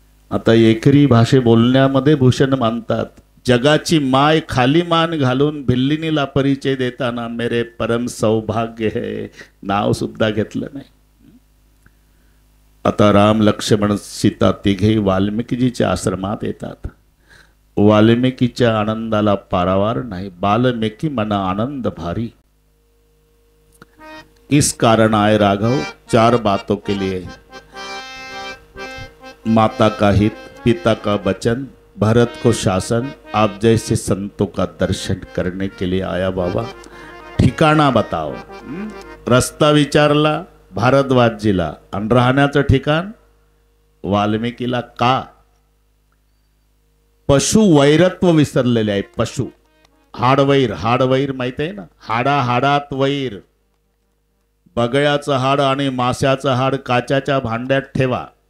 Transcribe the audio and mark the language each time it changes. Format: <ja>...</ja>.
<mr>आता एकरी भाषे बोलण्यामध्ये भूषण मानतात. जगाची माय खाली मान घालून भिल्लिनीला परिचय देताना</mr> <hi>मेरे परम सौभाग्य है,</hi> <mr>नाव सुद्धा घेतलं नाही. आता राम लक्ष्मण सीता तिघे वाल्मिकीजीच्या आश्रमात येतात. वाल्मिकीच्या आनंदाला पारावार नाही. वाल्मिकी मना आनंद भारी.</mr> <hi>इस कारण आए राघव 4 बातों के लिए. माता का हित, पिता का वचन, भरत को शासन, आप जैसे संतों का दर्शन करने के लिए आया बाबा. ठिकाणा बताओ.</hi> <mr>रस्ता विचारला भारद्वाजजीला आणि राहण्याचं ठिकाण वाल्मिकीला. का? पशु वैरत्व विसरलेले आहे. पशु हाडवैर. हाडवैर माहित आहे ना? हाडा हाडात वैर. बगळ्याचं हाड आणि माशाचं हाड काच्याच्या भांड्यात ठेवा.</mr>